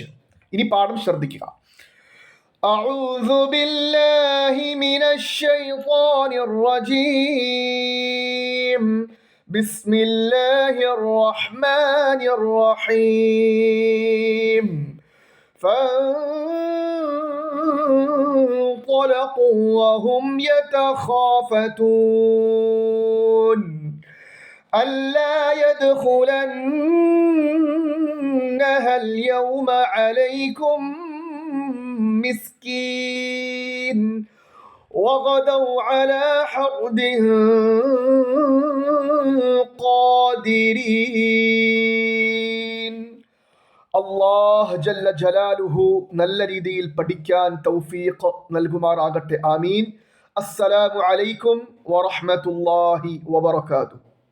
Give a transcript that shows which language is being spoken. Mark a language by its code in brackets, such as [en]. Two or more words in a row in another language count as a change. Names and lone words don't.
[ml] ഇനി പാഠം ശ്രദ്ധിക്കുക. [ar] أعوذ بالله من الشيطان الرجيم. بسم الله الرحمن الرحيم. فانطلقوا انطلقوا وهم يتخافتون ألا يدخلنها اليوم عليكم مسكين وغدوا على حرد قادرين. الله جل جلاله [ml] നല്ല രീതിയിൽ പഠിക്കാൻ തൗഫീഖ് നൽകുമാറാകട്ടെ. ആമീൻ. [ar] السلام عليكم ورحمة الله وبركاته.